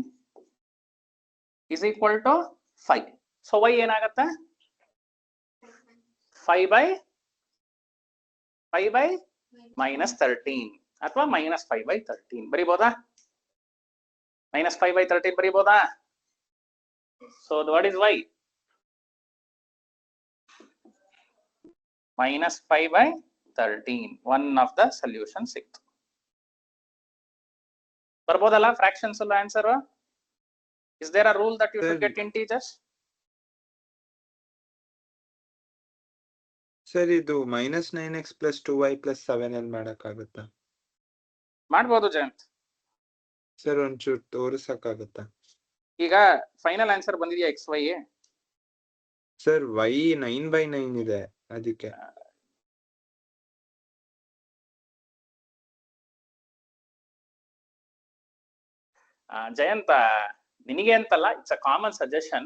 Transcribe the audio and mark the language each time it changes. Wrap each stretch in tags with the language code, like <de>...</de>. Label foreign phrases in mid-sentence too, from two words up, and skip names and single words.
<en>Is equal to 5. So y</en> <kn>ಏನಾಗುತ್ತೆ?</kn> <en>5 by minus 13</en> <kn>ಅಥವಾ</kn> <en>minus 5 by 13</en> <kn>ಬರಿಬೋದಾ?</kn> <en>minus 5 by 13 ಬರಿಬೋದಾ? So what is y? minus 5 by 13. One of the solution</en> <kn>ಸಿಕ್ತು. ಬರ್ಬೋದಲ್ಲ fractions ಅಲ್ಲ ಆನ್ಸರ್?</kn> <en>Is there a rule that you should get integers?</en> <kn>ಸರ್ ಇದು</kn> <en>minus 9x plus 2y plus 7</en> <kn>ಅಲ್ಲಿ ಮಾಡಕ್ಕಾಗುತ್ತಾ? ಮಾಡ್ಬೋದು ಜಯಂತ್. ಸರ್ ಒಂಚೂರು ತೋರಿಸಕ್ಕಾಗುತ್ತಾ? ಈಗ</kn> <en>final answer</en> <kn>ಬಂದಿದೆಯಾ</kn> <en>x y?</en> <kn>ಸರ್ y 9/9 ಇದೆ ಅದಕ್ಕೆ. ಜಯಂತ ನಿನಗೆ ಅಂತಲ್ಲ,</kn> <en>it's a common suggestion.</en>